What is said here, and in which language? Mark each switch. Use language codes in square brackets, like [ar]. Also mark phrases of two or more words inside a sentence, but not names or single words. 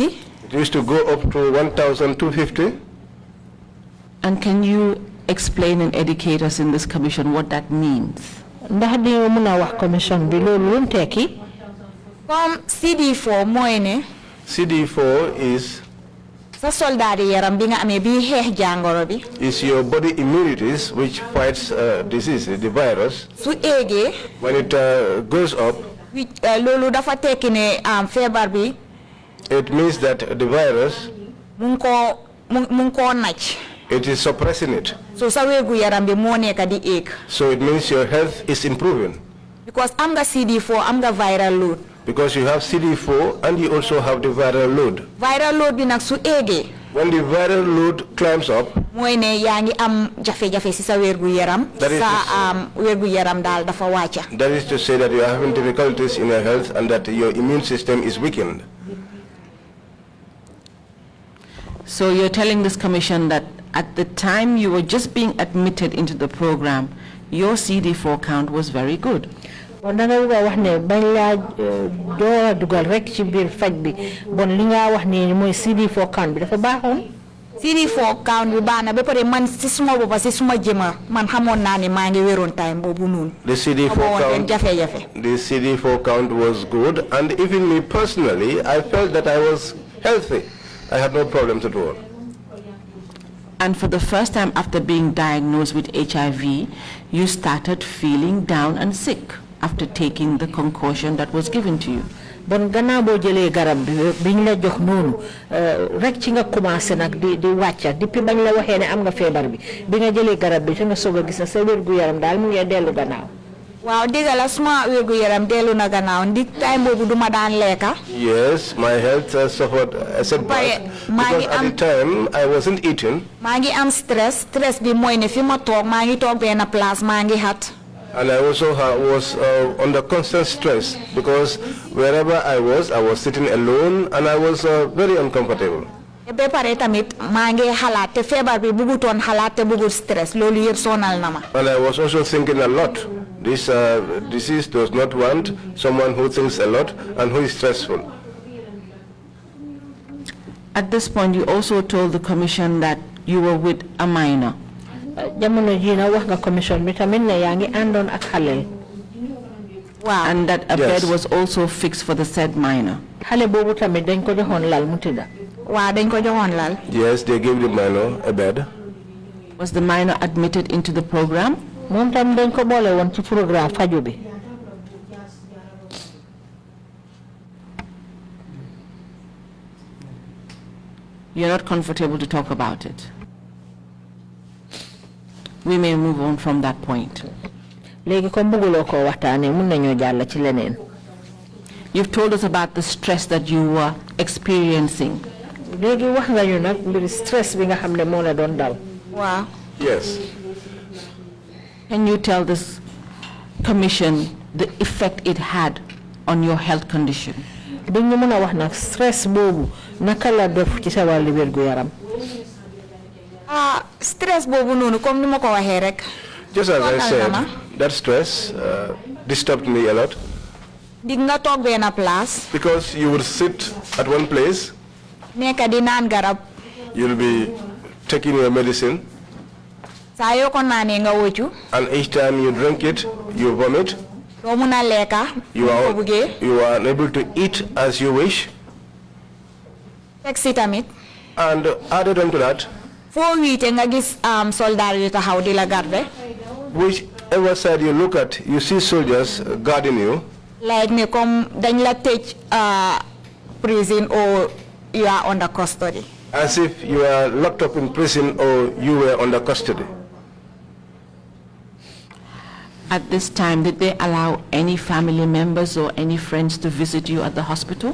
[en] it used to go up to 1250. And can you explain and educate us in this commission what that means? [wo] Ndax di nga mën a wax commission bi loolu lu mu tekki. Comme CD4 mooy ne. [en] CD4 is. [wo] Sa soldat yaram bi nga amee bi xeex jàngoro bi. [en] Is your body immunities which fights disease, the virus. [wo] Su éegee. [en] When it goes up. [wo] Loolu dafa tekki ne feebar bi. [en] It means that the virus. [wo] mu ngi koo naj. [en] It is suppressing it. [wo] So sa wéegu yaram bi moo nekk di éeg. [en] So it means your health is improving. [wo] Because am nga CD4 am nga [en] viral load. Because you have CD4 and you also have the viral load. Viral load [wo] bi nag su éegee. [en] When the viral load climbs up. [wo] mooy ne yaa ngi am jafe-jafe si sa wérgu yaram. sa wérgu yaram daal dafa wàcca. [en] That is to say that you are having difficulties in your health and that your immune system is weakened. So you're telling this commission that at the time you were just being admitted into the program, your CD4 count was very good. [wo] CD4 count bi dafa baaxoon. CD4 count bi baax na ba pare man si suma boppa si suma jëma man xamoon naa ne maa ngi wéroon time boobu noonu. [en] The CD4 count was good, and even me personally, I felt that I was healthy. I had no problems at all. And for the first time after being diagnosed with HIV, you started feeling down and sick after taking the concoction that was given to you. [wo] Bon gannaaw boo jëlee garab biñ la jox noonu rek ci nga commencé nag di wàcca depuis bañ la waxee ne am nga feebar bi nga jëlee garab bi te nga soog a gis na sa wérgu yaram daal mu ngi dellu gannaaw. Waaw dëgg la suma wérgu yaram dellu na gannaaw ndik time boobu duma daan lekka. [en] Yes, my health suffered a setback because at the time I wasn't eating. [wo] Maa ngi am stress bi mooy ne fi ma toog maa ngi toog benn place maa ngi xat. [en] And I also was under constant stress because wherever I was sitting alone and I was very uncomfortable. [wo] Be pare tamit maa ngi xalaat te feebar bi bëggutoon xalaat te bëggul stress loolu yëpp sonal na ma. [en] And I was also thinking a lot. This disease does not want someone who thinks a lot and who is stressful. At this point, you also told the commission that you were with a minor. [wo] Jamono ji na wax nga commission bi tamit ne yaa ngi àndoon ak xale. [en] Wow. And that a bed was also fixed for the said minor. [wo] Xale boobu tamit dañ ko joxoon lal mu tëdda. Waaw dañ ko joxoon lal. [en] Yes, they gave the minor a bed. Was the minor admitted into the program? [wo] Moom tam dañ ko boole woon ci programme faju bi. [en] You're not comfortable to talk about it. We may move on from that point. [wo] Léegi ko bëgguloo ko waxtaanee mun nañoo jàll ci leneen. [en] You've told us about the stress that you were experiencing. [wo] Léegi wax nga ñu nag mbiri stress bi nga xam ne moo la doon dal. Waaw. [en] Yes. Can you tell this commission the effect it had on your health condition? [wo] Duñu mën a wax nag stress boobu naka la def ci sa wàllu wérgu yaram. Stress boobu noonu comme ni ma ko waxee rek. [en] Just as I said, that stress disturbed me a lot. [wo] Dig nga toog benn place. [en] Because you would sit at one place. [wo] Nekk di naan garab. [en] You'll be taking your medicine. [wo] Saa yoo ko naanee nga wëccu. [en] And each time you drink it, you vomit. [wo] Doo mun a lekka. [en] You are unable to eat as you wish. [wo] Teg si tamit. [en] And added on to that, [wo] foo wiite nga gis soldat yu taxaw di la garde. [en] Whichever side you look at, you see soldiers guarding you. [wo] Like ne comme dañ la tëj prison [en] or you are under custody. As if you are locked up in prison or you were under custody. At this time, did they allow any family members or any friends to visit you at the hospital?